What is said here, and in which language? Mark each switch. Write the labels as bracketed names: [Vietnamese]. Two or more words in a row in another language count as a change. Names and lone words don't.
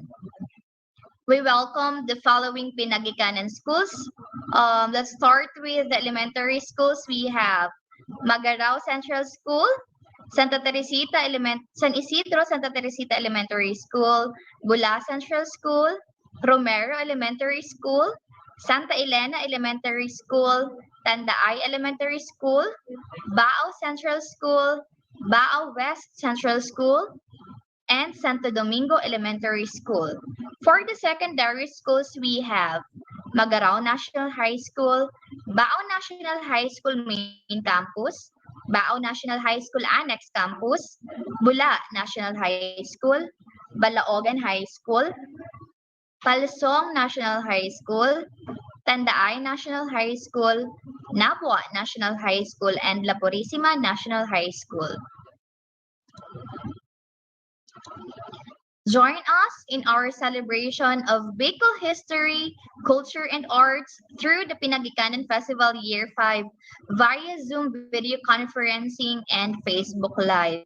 [English] We welcome the following Pinaggikanan schools. Let's start with the elementary schools. We have Magarao Central School, San Isidro Santa Teresita Elementary School, Bula Central School, Romero Elementary School, Santa Elena Elementary School, Tandaay Elementary School, Bao Central School, Bao West Central School, and Santo Domingo Elementary School. For the secondary schools, we have Magarao National High School, Bao National High School Main Campus, Bao National High School Annex Campus, Bula National High School, Balaogan High School, Palsong National High School, Tandaay National High School, Napua National High School, and La Purisima National High School. Join us in our celebration of Bicol history, culture, and arts through the Pinaggikanan Festival Year 5 via Zoom video conferencing and Facebook Live.